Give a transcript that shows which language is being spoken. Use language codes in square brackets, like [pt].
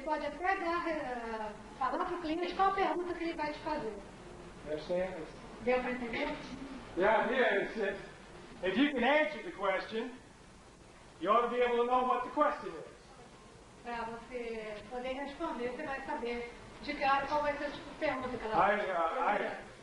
[pt] pode até falar para o cliente qual a pergunta que ele vai te fazer. [en] Understand? [pt] Deu para entender? [en] The idea is that if you can answer the question, you ought to be able to know what the question is. [pt] Para você poder responder, você vai saber de cara qual vai ser a pergunta que ela vai